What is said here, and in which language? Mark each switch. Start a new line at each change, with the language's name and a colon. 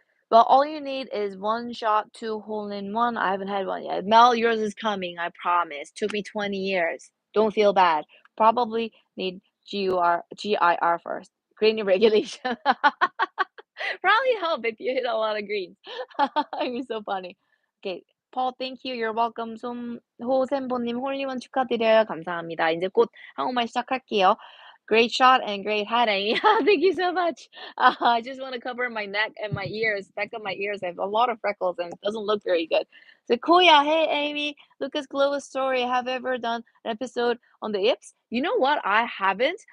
English: Well, all you need is one shot, two hole in one. I haven't had one yet. Mel, yours is coming, I promise. Took me 20 years. Don't feel bad. Probably need GIR first. Green regulation. Probably help if you hit a lot of greens. You're so funny. Okay. Paul, thank you. You're welcome.
Korean: 호셈보님 홀리원 축하드려요. 감사합니다. 이제 곧 한국말 시작할게요.
English: Great shot and great hat, Amy. Thank you so much. I just want to cover my neck and my ears. Back of my ears, I have a lot of freckles and it doesn't look very good. So, Koya, hey, Amy. Lucas Glowa's story. Have you ever done an episode on the ips? You know what? I haven't.